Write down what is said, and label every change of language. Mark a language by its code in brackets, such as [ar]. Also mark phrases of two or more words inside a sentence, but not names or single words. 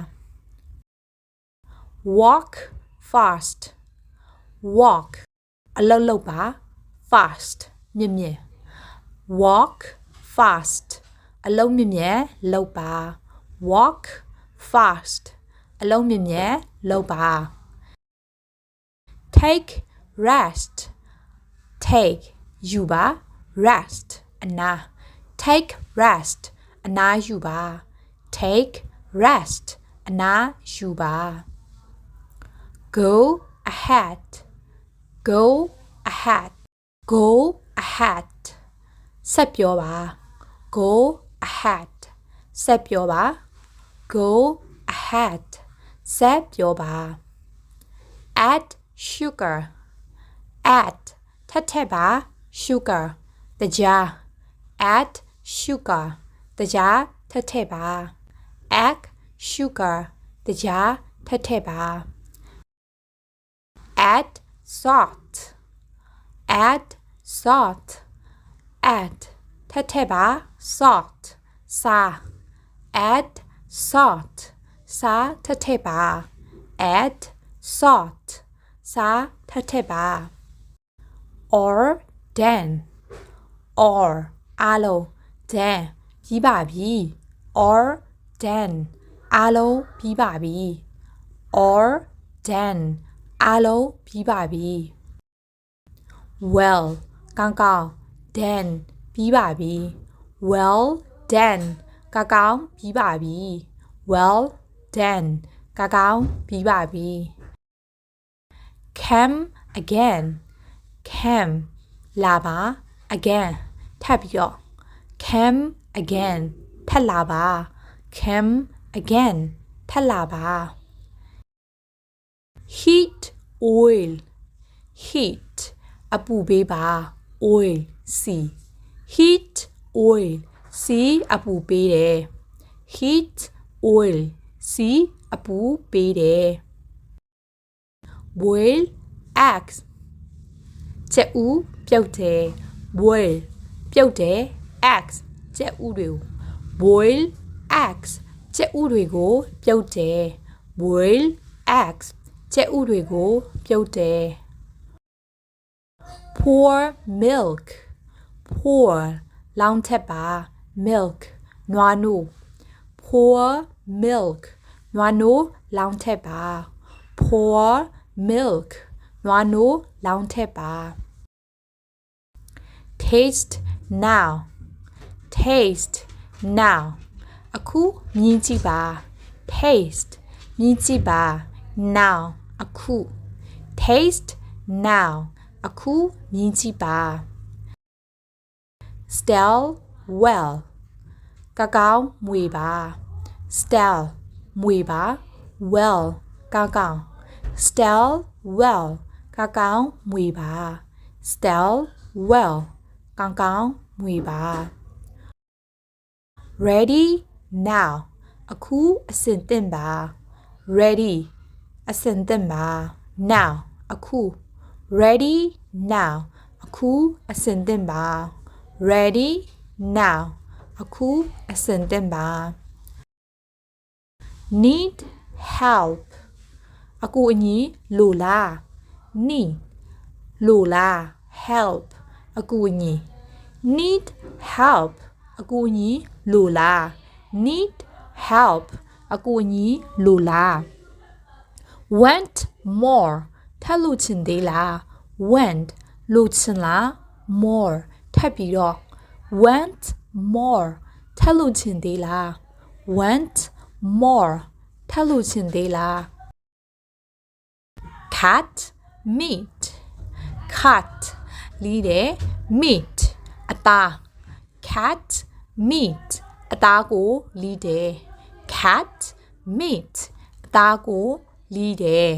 [en] walk fast walk [my] အလုပ်လုပ်ပါ fast မြင့်မြင့် [en] walk fast [my] အလုပ်မြင့်မြင့်လုပ်ပါ [en] walk fast [my] အလုပ်မြင့်မြင့်လုပ်ပါ [en] take rest take [my] ယူပါ rest အနား [en] take rest [my] အနားယူပါ [en] take rest [my] အနားယူပါ [en] go ahead go ahead go ahead [my] ဆက်ပြောပါ go ahead ဆက်ပြောပါ [en] go ahead [my] ဆက်ပြောပါ [en] add sugar add [my] ထပ်ထည့်ပါ sugar တကြား [en] add sugar [my] တကြားထပ်ထည့်ပါ [en] add sugar [my] တကြားထပ်ထည့်ပါ [en] add salt add salt add [my] ထပ်ထည့်ပါ salt စာ add salt စာထပ်ထည့်ပါ [en] add salt [my] စာထပ်ထည့်ပါ [en] or then or [my] အားလုံး then ပြီးပါပြီ [en] or then [my] အားလုံးပြီးပါပြီ [en] or then [my] အားလုံးပြီးပါပြီ well ကောင်းကောင်း then ပြီးပါပြီ [en] well then [my] ကောင်းကောင်းပြီးပါပြီ well then ကောင်းကောင်းပြီးပါပြီ [en] come again come [my] လာပါ again ထပ်ပြီးတော့ [en] come again [my] ထပ်လာပါ [en] come again [my] ထပ်လာပါ [en] heat oil heat [my] အပူပေးပါ oil စီ [en] heat oil [my] စီအပူပေးတယ် [en] heat oil [my] စီအပူပေးတယ် [en] boil eggs [my] ကြက်ဥပြုတ်တယ် boil ပြုတ်တယ် eggs ကြက်ဥတွေကို [en] boil eggs [my] ကြက်ဥတွေကိုပြုတ်တယ် [en] boil eggs [my] ကြက်ဥတွေကိုပြုတ်တယ် [en] pour milk pour [my] လောင်းထက်ပါ milk နွားနို့ [en] pour milk [my] နွားနို့လောင်းထက်ပါ [en] pour milk [my] နွားနို့လောင်းထက်ပါ [en] taste now taste now [my] အခုမြင်ကြည့်ပါ taste မြင်ကြည့်ပါ now အခု [en] taste now [my] အခုမြင်ကြည့်ပါ [en] stell well [my] ကောင်းကောင်းမွေပါ stell မွေပါ well ကောင်းကောင်း [en] stell well [my] ကောင်းကောင်းမွေပါ [en] stell well [my] ကောကောင်းကောင်းမွေပါ [en] ready now [my] အခုအဆင်သင့်ပါ ready အဆင်သင့်ပါ now အခု [en] ready now [my] အခုအဆင်သင့်ပါ [en] ready now [my] အခုအဆင်သင့်ပါ [en] need help [my] အကူအညီလိုလား need လိုလား help အကူအညီ need help အကူအညီလိုလား [en] need help [my] အကူအညီလိုလား [en] want more [my] ထပ်လို့ချင်သေးလား want လိုချင်လား more ထပ်ပြီးတော့ [en] want more [my] ထပ်လို့ချင်သေးလား [en] want more [my] ထပ်လို့ချင်သေးလား [en] cut meat [my] cut လီးတယ် meat အသား [en] cut meat [my] အသားကိုလီးတယ် [en] cut meat [my] အသားကိုလီးတယ်